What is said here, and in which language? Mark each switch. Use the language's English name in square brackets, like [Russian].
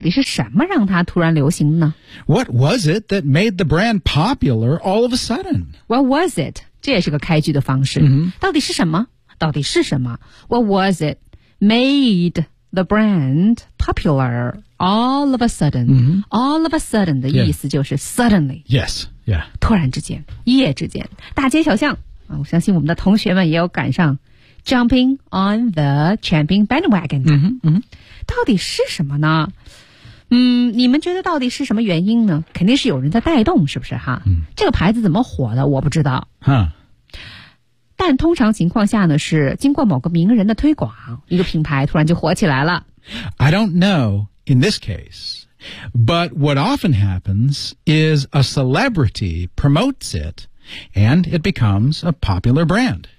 [Chinese] 你是什么让它突然流行呢 [English] ？What was it that made the brand popular all of a sudden? What was it? [Chinese] 这也是个开句的方式。 Mm-hmm. 到底是什么？到底是什么 [English] ？What was it made the brand popular all of a sudden?、 Mm-hmm. All of a sudden [Chinese] 的意思就是 suddenly. [English] Yes. Yeah. [Chinese] 突然之间，一夜之间，大街小巷啊，我相信我们的同学们也有赶上 [English] jumping on the champion bandwagon [Chinese] 的。嗯、mm-hmm. 到底是什么呢？你们觉得到底是什么原因呢？肯定是有人在带动，是不是哈？嗯、这个牌子怎么火的？我不知道。哈，但通常情况下呢，是经过某个名人的推广，一个品牌突然就火起来了。 [English] I don't know in this case, but what often happens is a celebrity promotes it, and it becomes a popular brand.